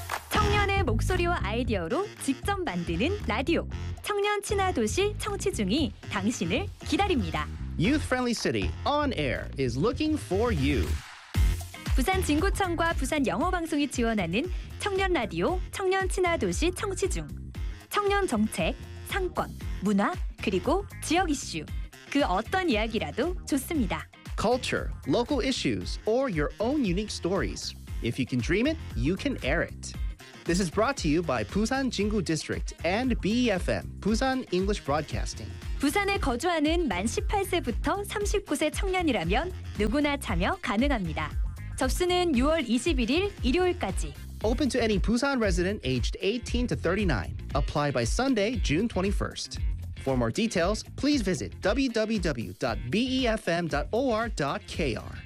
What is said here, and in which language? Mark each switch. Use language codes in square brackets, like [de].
[ko] 청년의 목소리와 아이디어로 직접 만드는 라디오. 청년 친화 도시 청취중이 당신을 기다립니다. [en] Youth Friendly City On Air is looking for you. [ko] 부산 진구청과 부산 영어 방송이 지원하는 청년 라디오 청년 친화 도시 청취 중. 청년 정책, 상권, 문화, 그리고 지역 이슈. 그 어떤 이야기라도 좋습니다. [en] Culture, local issues or your own unique stories. If you can dream it, you can air it. This is brought to you by Busan Jinggu District and BEFM, Busan English Broadcasting. [ko] 부산에 거주하는 만 18세부터 39세 청년이라면 누구나 참여 가능합니다. 접수는 6월 21일 일요일까지. [en] Open to any Busan resident aged 18 to 39. Apply by Sunday, June 21st. For more details, please visit www.befm.or.kr.